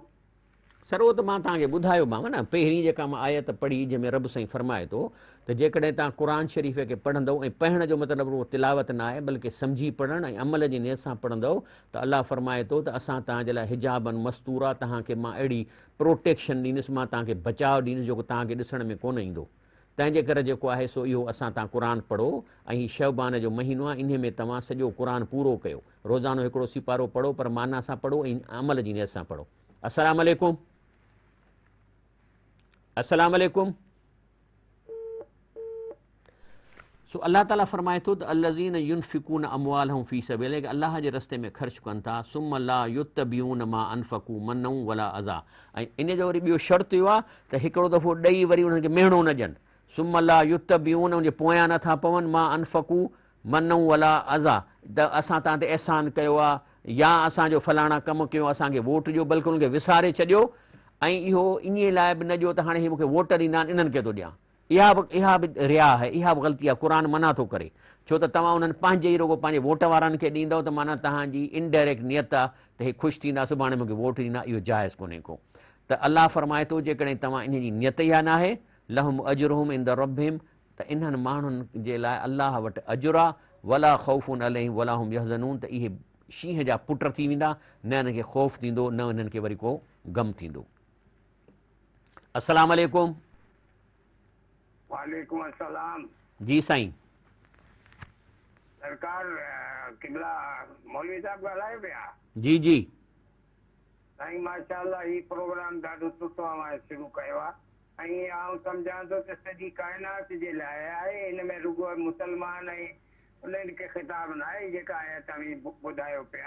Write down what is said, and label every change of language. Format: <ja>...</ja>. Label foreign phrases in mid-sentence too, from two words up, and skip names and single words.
<sd>सर उहो त मां तव्हांखे ॿुधायोमांव न, पहिरीं जेका मां आयत पढ़ी जंहिंमें रब साईं फरमाए थो त जेकॾहिं तव्हां क़ुर शरीफ़ खे पढ़ंदव, ऐं पढ़ण जो मतिलबु उहो तिलावत न आहे बल्कि सम्झी पढ़णु ऐं अमल जी नियत सां पढ़ंदव, त अलाह फरमाए थो त असां तव्हांजे लाइ हिजाबनि मस्तूरा, तव्हांखे मां अहिड़ी प्रोटेक्शन ॾींदुसि, मां तव्हांखे बचाव ॾींदुसि जेको तव्हांखे ॾिसण में कोन ईंदो। तंहिंजे करे जेको आहे सो इहो असां तव्हां क़ुर पढ़ो, ऐं हीउ शहबान जो महीनो आहे, इन में तव्हां सॼो क़ुर पूरो कयो। रोज़ानो हिकिड़ो सिपारो पढ़ो, पर माना सां पढ़ो ऐं अमल जी नियत सां पढ़ो।</sd> <ar>السلام عليكم. السلام عليكم.</ar> <sd>सो अल्लाह ताला फरमाए थो त</sd> <ar>الذين ينفقون أموالهم في سبيل الله,</ar> <sd>अल्लाह जे रस्ते में ख़र्च कनि था,</sd> <ar>ثم لا يتبعون ما أنفقوا منا ولا أذى.</ar> <sd>ऐं इन जो वरी ॿियो शर्त इहो आहे त हिकिड़ो दफ़ो ॾेई वरी उन्हनि खे मेणो न ॾियनि।</sd> <ar>ثم لا يتبعون,</ar> <sd>उनजे पोयां नथा पवनि,</sd> <ar>ما أنفقوا منا ولا أذى,</ar> <sd>त असां तव्हां ते अहसान कयो आहे या असांजो फलाणा कमु कयो, असांखे वोट ॾियो, बल्कि उनखे विसारे छॾियो। ऐं इहो इन लाइ बि न ॾियो त हाणे हीअ मूंखे वोट ॾींदा आहिनि, इन्हनि खे थो ॾियां। इहा बि रिया आहे, इहा बि ग़लती आहे, क़ुर मना थो करे। छो त तव्हां उन्हनि पंहिंजे ई रुगो पंहिंजे वोट वारनि खे ॾींदव त माना तव्हांजी इनडायरेक्ट नियत आहे त हे ख़ुशि थींदा, सुभाणे मूंखे वोट ॾींदा, इहो जाइज़ कोन्हे को। त अलाह फरमाए थो जेकॾहिं तव्हां इन जी नियत इहा न आहे,</sd> <ar>لهم أجرهم عند ربهم,</ar> <sd>त इन्हनि माण्हुनि जे लाइ अलाह वटि अजुर आहे,</sd> <ar>ولا خوف عليهم ولا هم يحزنون,</ar> <sd>त इहे शींहं जा पुट थी वेंदा, न हिननि खे ख़ौफ़ थींदो, न हिननि खे वरी को गम थींदो।</sd> <ar>السلام عليكم. وعليكم السلام.</ar> <sd>जी साईं। सरकार किबला मौलवी साहब ॻाल्हाए पिया? जी जी साईं माशाअल्लाह, ही प्रोग्राम ॾाढो सुठो आहे, शुरू कयो आहे। ऐं आउं सम्झां थो त सॼी काइनात जे लाइ आहे, हिन में रुगो मुस्लमान ऐं उन्हनि खे ख़िताब न आहे जेका आहे तव्हां ॿुधायो पिया।</sd>